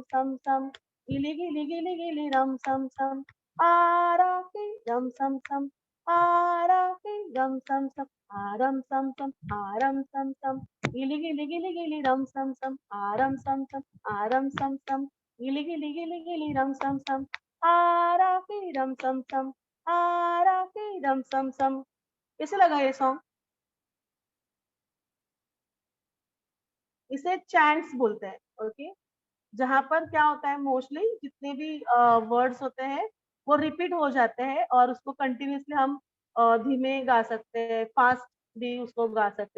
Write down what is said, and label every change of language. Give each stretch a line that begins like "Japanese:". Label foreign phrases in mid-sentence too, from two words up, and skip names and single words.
Hindi: सम सम, गिली गिली गिली गिली रम सम सम, आराफी रम सम सम, आराफी रम सम सम, आरम सम सम आरम सम सम, गिली गिली गिली गिली रम सम सम, आरम सम सम आरम सम सम, गिली गिली गिली गिली रम सम सम, आराफी रम सम सम, आराफी रम सम सम। कैसे लगा ये सॉन्ग? इसे चैंट्स बोलते हैं। ओके, जहां पर क्या होता है, मोस्टली जितने भी वर्ड्स होते हैं वो रिपीट हो जाते हैं और उसको कंटिन्यूसली हम धीमे गा सकते हैं, फास्ट भी उसको गा सकते हैं।